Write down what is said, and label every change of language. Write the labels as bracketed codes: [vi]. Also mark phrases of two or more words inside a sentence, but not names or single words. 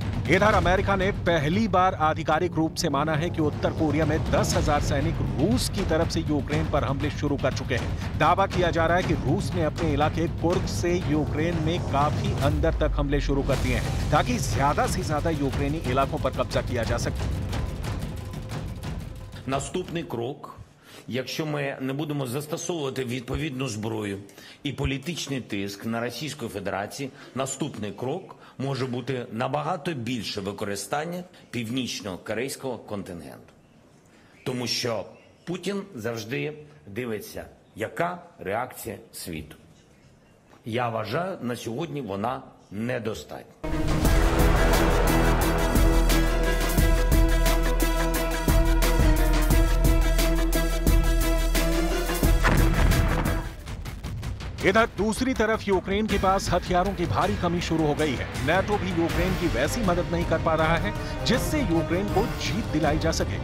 [hi] इधर अमेरिका ने पहली बार आधिकारिक रूप से माना है कि उत्तर कोरिया में 10,000 सैनिक रूस की तरफ से यूक्रेन पर हमले शुरू कर चुके हैं। दावा किया जा रहा है कि रूस ने अपने इलाके कुर्स्क से यूक्रेन में काफी अंदर तक हमले शुरू कर दिए हैं, ताकि ज्यादा से ज्यादा यूक्रेनी इलाकों पर कब्जा किया जा सके। [uk] Наступний крок, якщо ми не будемо застосовувати відповідну зброю і політичний тиск на Російську Федерацію, наступний крок може бути набагато більше використання північно-корейського контингенту. Тому що Путін завжди дивиться, яка реакція світу. Я вважаю, на сьогодні вона недостатня. [hi] इधर दूसरी तरफ यूक्रेन के पास हथियारों की भारी कमी शुरू हो गई है। नाटो भी यूक्रेन की वैसी मदद नहीं कर पा रहा है जिससे यूक्रेन को जीत दिलाई जा सके।